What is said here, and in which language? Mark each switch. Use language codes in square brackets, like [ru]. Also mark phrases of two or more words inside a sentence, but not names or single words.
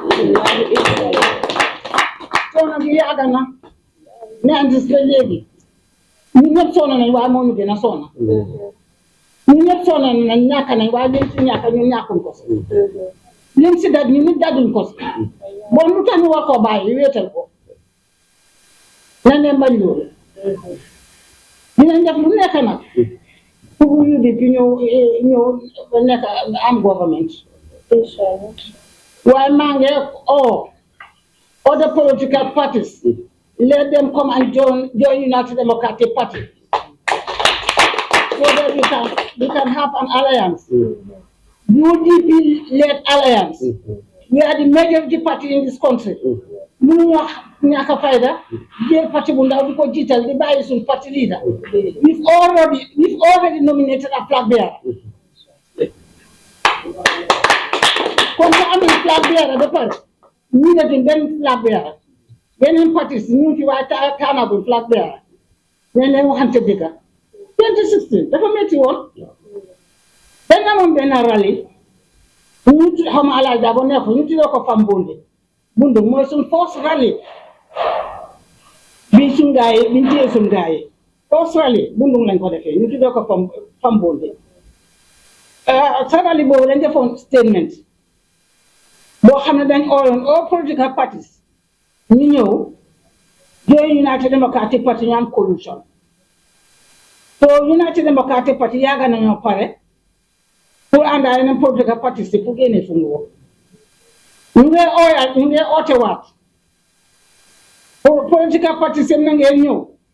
[wo] coono bi yàgg na ne andis ba léegi ñu ñëpp sonn nañ waaye moo ñu gën a sonn ñu ñëpp sonn nañ ñàkk nañ waaye liñ si ñàkk ñun ñàkkuñ ko si liñ si daj ñu nit dajuñ ko si bon lu tax ñu war koo bàyyi wéetal ko nañ leen bañ loolu dinañ def lu nekk nag pour UDP ñëw nekk am government waaye maa ngi [en] other political parties let them come and join United Democratic Party so that we can have an alliance. UDP-led alliance. We are the majority party in this country. [wo] Munu wax ñaka fayda jël parti bu ndaw di ko jiital di bàyyi suñ parti leader. [en] We've already nominated a flag bearer. [wo] Kon ñu am flag bearer ba pare ñu ne benn flag bearer. Beneen parti si ñu fi waaye taanagul flag bearer. Leen waxante dëgg 2016 dafa metti woon dañ amoon benn rallye ñu xam Alhagie Darboe nekk ñu tuddee ko fam bundu mooy suñ [fr] force rallye [wo] bi suñ gaa yi biñ téye suñ gaa yi [fr] force rallye [wo] bundu lañ ko defee ñu tuddee ko fam bundu sa rallye boobu dañ defoon statement boo xam ne dañ ooloon [en] all political parties [wo] ñu ñëw join United Democratic Party ñu am coalition so United Democratic Party yaaga nañoo pare pour ànd ak yeneen [en] political parties [wo] si pour génne suñu woo ñu ngi oote waat pour [en] political parties [wo] yi na ngeen ñëw